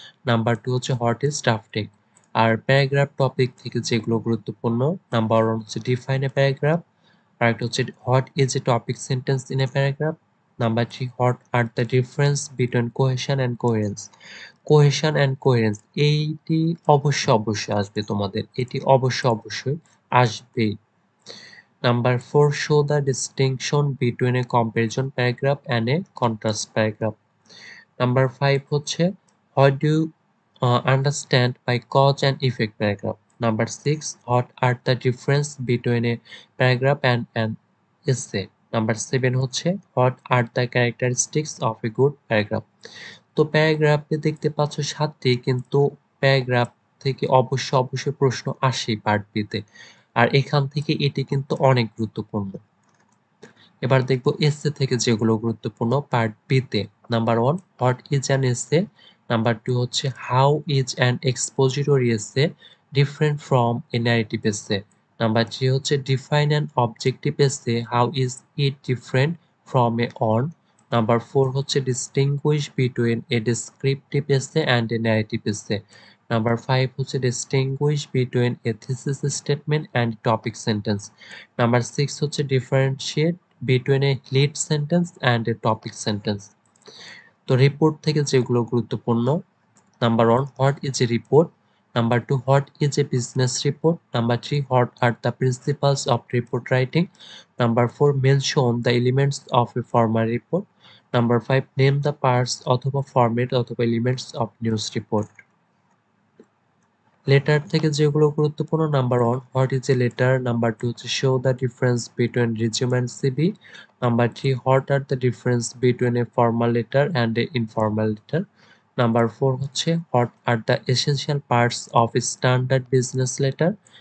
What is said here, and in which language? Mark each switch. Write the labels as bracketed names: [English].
[English] Number 2 হচ্ছে what is drafting. [Bangla] আর paragraph topic থেকে যেগুলো গুরুত্বপূর্ণ, [English] Number 1 হচ্ছে define a paragraph. [Bangla] আরেকটা হচ্ছে [English] What is a topic sentence in a paragraph. Number 3 what are the difference between cohesion and coherence. [Bangla] Cohesion and coherence এইটি অবশ্যই আসবে তোমাদের, এটি অবশ্যই আসবেই। [English] Number 4 show the distinction between a comparison paragraph and a contrast paragraph. Number 5 হচ্ছে what do you understand by cause and effect paragraph. Number 6 what are the difference between a paragraph and an essay. Number 7 হচ্ছে what are the characteristics of a good paragraph. [Bangla] তো প্যারাগ্রাফে দেখতে পাচ্ছ 7টি, কিন্তু paragraph থেকে অবশ্যই প্রশ্ন আসেই পার্ট বি তে, আর এখান থেকে এটি কিন্তু অনেক গুরুত্বপূর্ণ। এবার দেখব এসে থেকে যেগুলো গুরুত্বপূর্ণ পার্ট বি তে। [English] Number 1 what is an essay. Number 2 হচ্ছে how is an expository essay different from a narrative essay. Number 3 হচ্ছে define an objective essay, how is it different from a on. Number 4 হচ্ছে distinguish between a descriptive essay and a narrative essay. Number 5 হচ্ছে distinguish between a thesis statement and topic sentence. Number 6 হচ্ছে differentiate between a lead sentence and a topic sentence. তো report [Bangla] থেকে যেগুলো গুরুত্বপূর্ণ, [English] Number 1 what is a report. Number 2, what is a business report? Number 3, what are the principles of report writing? Number 4, mention the elements of a formal report. Number 5, name the parts অথবা format অথবা elements of news report. Letter [Bangla] থেকে যেগুলো গুরুত্বপূর্ণ, [English] Number 1, what is a letter? Number 2 হচ্ছে show the difference between resume and CV. Number 3, what are the difference between a formal letter and an informal letter. Number 4 হচ্ছে what are the essential parts of a standard business letter.